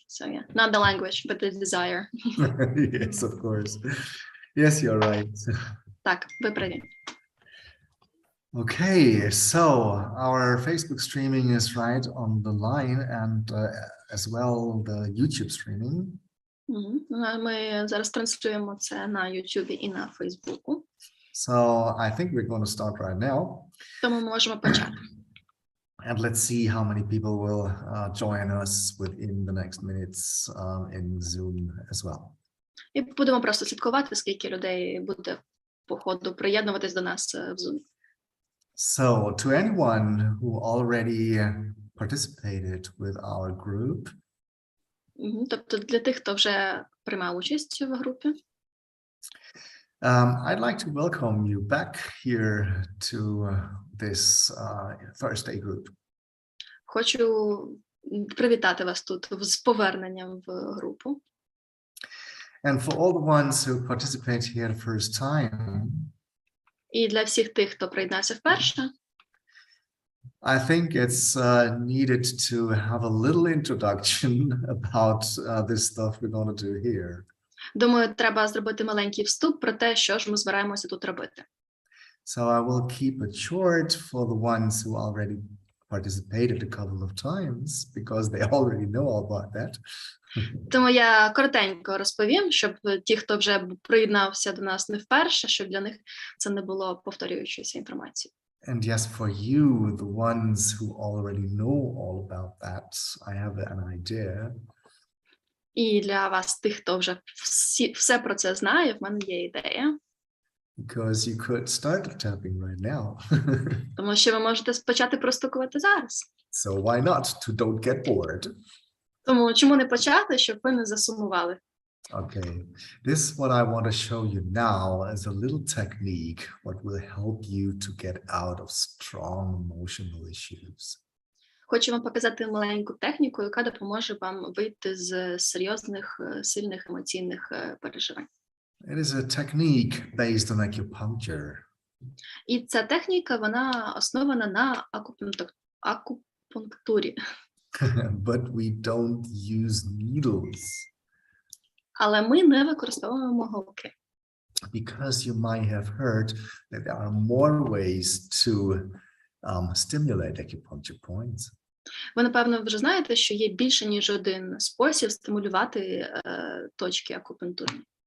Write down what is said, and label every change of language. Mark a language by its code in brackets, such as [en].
[en] So yeah, not the language, but the desire. Yes, of course. Yes, you're right. [uk] Так, ви праві. [en] Okay, so our Facebook streaming is right on the line and as well the YouTube streaming. [uk] Ми зараз транслюємо це на YouTube і на Facebook. [en] So I think we're going to start right now. [uk] Тому ми можемо почати. [en] And let's see how many people will join us within the next minutes in Zoom as well. [uk] І будемо просто слідкувати, скільки людей буде по ходу приєднуватись до нас в Zoom. [en] So to anyone who already participated with our group. [uk] Тобто для тих, хто вже приймав участь в групі. [en] I'd like to welcome you back here to this Thursday group. [uk] Хочу привітати вас тут з поверненням в групу. [en] And for all the ones who participate here first time. [uk] І для всіх тих, хто приєднався вперше. [en] I think it's needed to have a little introduction about this stuff we're going to do here. [uk] Думаю, треба зробити маленький вступ про те, що ж ми збираємося тут робити. [en] So I will keep it short for the ones who already participated a couple of times because they already know all about that. [uk] Тому я коротенько розповім, щоб ті, хто вже приєднався до нас не вперше, щоб для них це не було повторюючоюся інформацією. [en] And yes, for you, the ones who already know all about that, I have an idea. [uk] І для вас, тих, хто вже все про це знає, в мене є ідея. [en] Because you could start tapping right now. [uk] Тому що ви можете почати простукувати зараз. [en] So why not? To don't get bored. [uk] Тому чому не почати, щоб ви не засумували? [en] Okay, this what I want to show you now is a little technique what will help you to get out of strong emotional issues. [uk] Хочу вам показати маленьку техніку, яка допоможе вам вийти з серйозних, сильних емоційних переживань. [en] It is a technique based on acupuncture. [uk] І ця техніка, вона основана на акупунктурі. [en] But we don't use needles [uk] Але ми не використовуємо голки. [en] because you might have heard that there are more ways to stimulate acupuncture points. [uk] Ви, напевно, вже знаєте, що є більше, ніж один спосіб стимулювати точки акупунктурні.